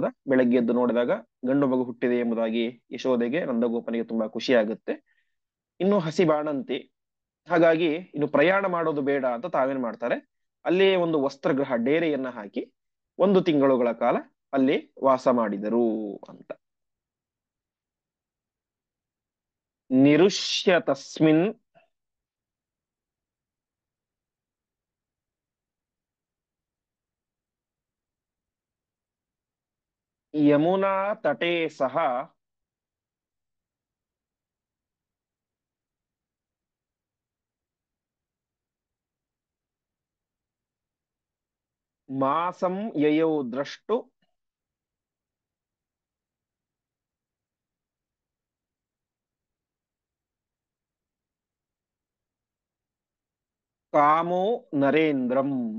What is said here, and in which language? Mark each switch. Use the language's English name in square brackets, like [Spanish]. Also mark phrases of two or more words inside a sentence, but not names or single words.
[Kannada] ಬೆಳಗ್ಗೆ ಎದ್ದು ನೋಡಿದಾಗ ಗಂಡು ಮಗು ಹುಟ್ಟಿದೆ ಎಂಬುದಾಗಿ ಯಶೋದೆಗೆ ನಂದಗೋಪನಿಗೆ ತುಂಬಾ ಖುಷಿ ಆಗುತ್ತೆ. ಇನ್ನು ಹಸಿ ಬಾಣಂತಿ, ಹಾಗಾಗಿ ಇನ್ನು ಪ್ರಯಾಣ ಮಾಡೋದು ಬೇಡ ಅಂತ ತಾವೇನ್ ಮಾಡ್ತಾರೆ, ಅಲ್ಲೇ ಒಂದು ವಸ್ತ್ರಗೃಹ ಡೇರೆಯನ್ನ ಹಾಕಿ 1 ತಿಂಗಳುಗಳ ಕಾಲ ಅಲ್ಲಿ ವಾಸ ಮಾಡಿದರು ಅಂತ. [Sanskrit] निरुष्य तस्मिन् यमुना तटे सः मासं ययौ द्रष्टु कामो नरेन्द्रम्।